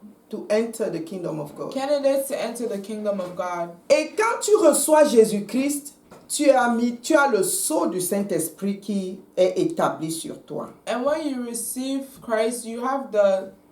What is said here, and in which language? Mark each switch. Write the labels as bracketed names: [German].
[English] To enter the kingdom of God. to enter the kingdom of God. [French] Et quand tu reçois Jésus-Christ, tu as le sceau du Saint-Esprit qui est établi sur toi. [English] And when you receive Christ, you have the